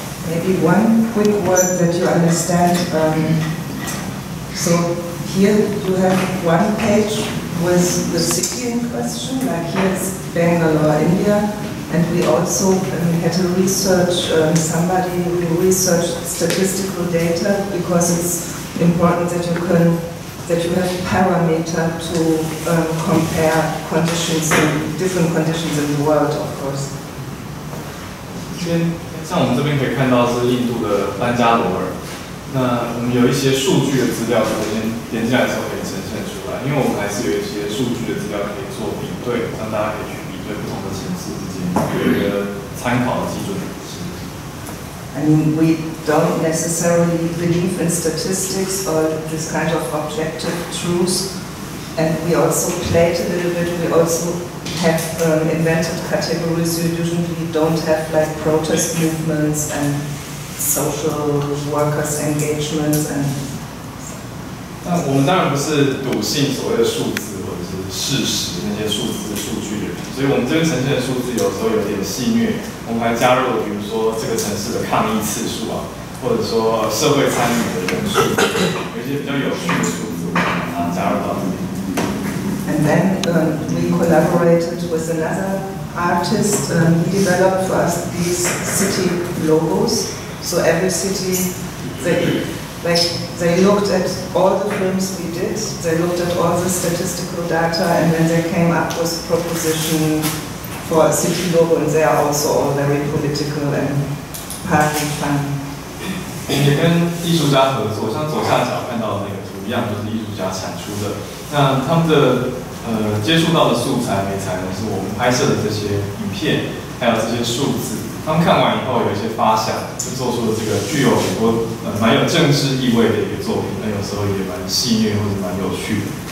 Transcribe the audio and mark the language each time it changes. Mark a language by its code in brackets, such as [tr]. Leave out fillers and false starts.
[en] Maybe one quick word that you understand. So here you have one page with the city in question, like here it's Bangalore, India, and we also had to research somebody who researched statistical data, because it's important that you have parameter to compare conditions, different conditions in the world, of course. [zh] 像我们这边可以看到是印度的班加罗尔，那我们有一些数据的资料，首先点进来的时候可以呈现出来，因为我们还是有一些数据的资料可以做比对，让大家可以去比对不同的城市之间，有一个参考的基准。 [en] I mean, we don't necessarily believe in statistics or this kind of objective truth, and we also played a little bit. We also have invented categories. You usually don't have like protest movements and social workers engagements and. [zh] 那我们当然不是笃信所谓的数字或者是事实那些数字数据的人，所以我们这边呈现的数字有时候有点戏谑，我们还加入了比如说这个城市的抗议次数啊，或者说社会参与的人数，有一些比较有趣的数字，我们把它加入到这里。 [en] And then we collaborated with another artist. He developed for us these city logos. So every city, they looked at all the films we did, they looked at all the statistical data, and then they came up with a proposition for a city logo, and they are also all very political and partly fun. [zh] 也跟艺术家合作，像左下角看到的那个图一样，都是艺术家产出的。那他们的接触到的素材媒材呢，是我们拍摄的这些影片，还有这些数字。他们看完以后有一些发想，就做出了这个具有很多蛮有政治意味的一个作品。那有时候也蛮戏谑或者蛮有趣的。